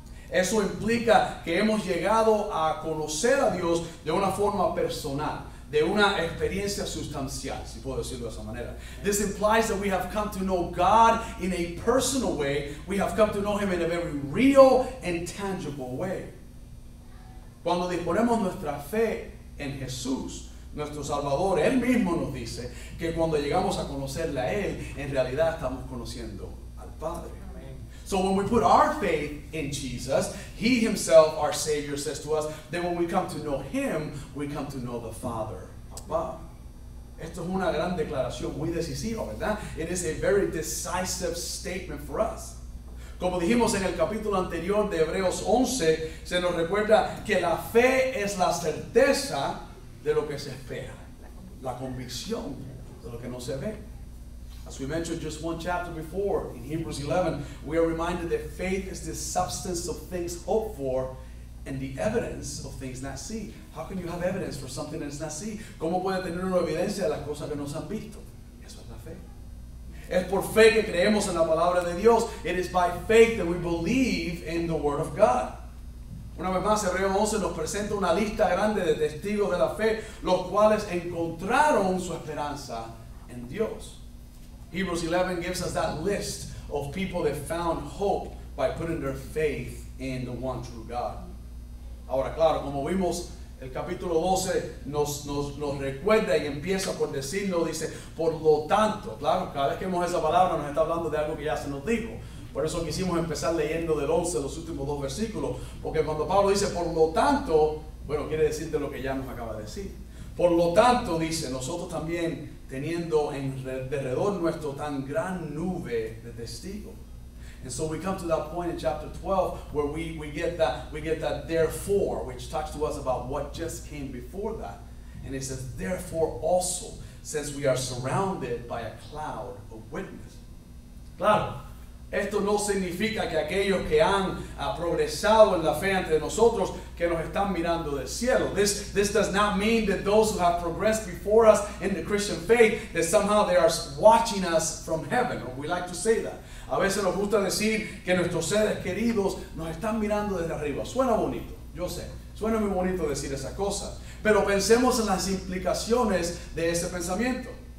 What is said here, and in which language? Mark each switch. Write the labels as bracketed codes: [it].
[es] Eso implica que hemos llegado a conocer a Dios de una forma personal, de una experiencia sustancial, si puedo decirlo de esa manera. [en] This implies that we have come to know God in a personal way. We have come to know Him in a very real and tangible way. [es] Cuando disponemos nuestra fe en Jesús, nuestro Salvador, Él mismo nos dice que cuando llegamos a conocerle a Él, en realidad estamos conociendo al Padre. [en] So when we put our faith in Jesus, He Himself, our Savior, says to us that when we come to know Him, we come to know the Father above. [es] Esto es una gran declaración muy decisiva, ¿verdad? [en] It is a very decisive statement for us. [es] Como dijimos en el capítulo anterior de Hebreos 11, se nos recuerda que la fe es la certeza de lo que se espera, la convicción de lo que no se ve. [en] As we mentioned just one chapter before, in Hebrews 11, we are reminded that faith is the substance of things hoped for and the evidence of things not seen. How can you have evidence for something that is not seen? [es] ¿Cómo puede tener una evidencia de las cosas que no se han visto? Eso es la fe. Es por fe que creemos en la palabra de Dios. [en] It is by faith that we believe in the Word of God. [es] Una vez más, Hebreos 11 nos presenta una lista grande de testigos de la fe, los cuales encontraron su esperanza en Dios. [en] Hebrews 11 gives us that list of people that found hope by putting their faith in the one true God. [es] Ahora, claro, como vimos, el capítulo 12 nos recuerda y empieza por decirlo, dice, por lo tanto, claro, cada vez que vemos esa palabra nos está hablando de algo que ya se nos dijo. Por eso quisimos empezar leyendo del 11 los últimos 2 versículos, porque cuando Pablo dice, por lo tanto, bueno, quiere decirte lo que ya nos acaba de decir. Por lo tanto, dice, nosotros también teniendo en derredor nuestro tan gran nube de testigos. [en] And so we come to that point in chapter 12 where we get that therefore, which talks to us about what just came before that. And it says, therefore also, since we are surrounded by a cloud of witness. [es] Claro, esto no significa que aquellos que han progresado en la fe entre nosotros, que nos están mirando del cielo. [en] This does not mean that those who have progressed before us in the Christian faith, that somehow they are watching us from heaven, or we like to say that. [es] A veces nos gusta decir que nuestros seres queridos nos están mirando desde arriba. Suena bonito, yo sé, suena muy bonito decir esa cosa, pero pensemos en las implicaciones de ese pensamiento.